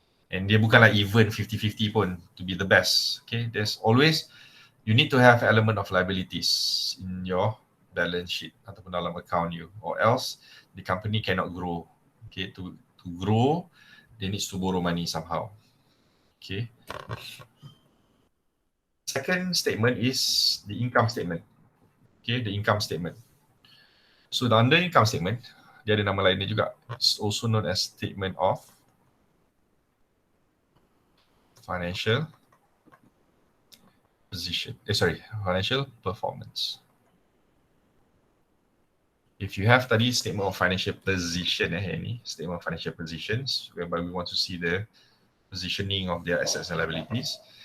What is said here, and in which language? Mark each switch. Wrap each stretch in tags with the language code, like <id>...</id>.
<en>And</en> <ms>dia bukanlah</ms> <en>even 50-50 pun to be the best. Okay, there's always, you need to have element of liabilities in your balance sheet</en> <ms>ataupun dalam account you,</ms> <en>or else the company cannot grow Okay, to grow, they need to borrow money somehow. Okay. Second statement is the income statement. Okay, the income statement. So under income statement,</en> <ms>dia ada nama lainnya juga.</ms> <en>It's also known as statement of financial position. Financial performance. If you have tadi statement of financial position ni, statement of financial positions, whereby we want to see the positioning of their assets and liabilities.</en>